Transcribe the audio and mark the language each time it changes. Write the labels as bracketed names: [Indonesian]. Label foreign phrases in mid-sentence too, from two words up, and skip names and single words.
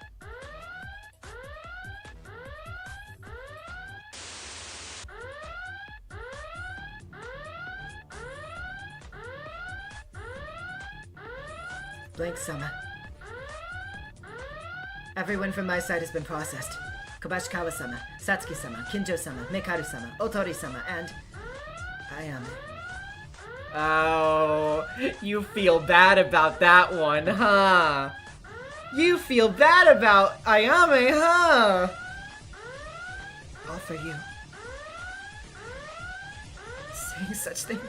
[English] Blank-sama. Everyone from my side has been processed. Kobashikawa-sama, Satsuki-sama, Kinjo-sama, MEKARU-sama, Otori-sama, and... Oh, you feel bad about that one, huh? You feel bad about Ayame, huh? All for you. Saying such things.